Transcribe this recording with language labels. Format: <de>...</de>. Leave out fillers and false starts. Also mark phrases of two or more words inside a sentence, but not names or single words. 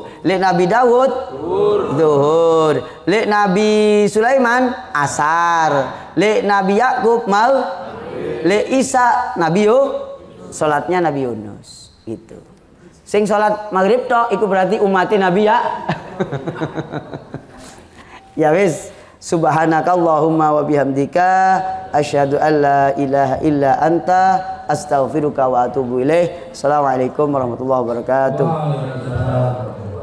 <jv>Lek Nabi Daud zuhur. Lek Nabi Sulaiman asar. Lek Nabi Yakub Lek Isa Nabi salatnya Nabi Yunus gitu. Sing salat maghrib tok iku berarti umat Nabi ya. Ya wis,</jv> <ar>سبحانك اللهم وبحمدك أشهد أن لا إله إلا أنت أستغفرك وأتوب إليك. السلام عليكم ورحمة الله وبركاته.</ar>